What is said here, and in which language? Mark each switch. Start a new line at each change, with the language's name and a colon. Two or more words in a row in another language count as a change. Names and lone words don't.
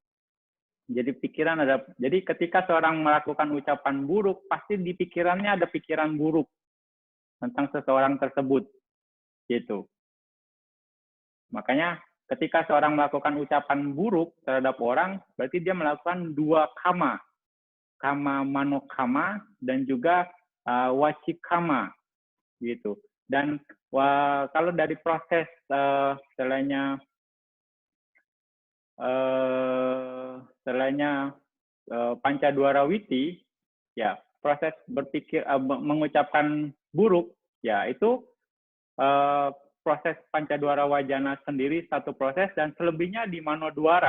Indonesian: Jadi pikiran ada. Jadi ketika seorang melakukan ucapan buruk, pasti di pikirannya ada pikiran buruk tentang seseorang tersebut, gitu. Makanya ketika seorang melakukan ucapan buruk terhadap orang, berarti dia melakukan 2 kama.
Pali: Kama manokama
Indonesian: dan juga wacikama, gitu. Dan kalau dari proses selainnya
Pali: Pancadwara Witi,
Indonesian: ya proses berpikir mengucapkan buruk, ya itu proses
Pali: Pancadwara Wajana
Indonesian: sendiri satu proses, dan selebihnya di Manodwara.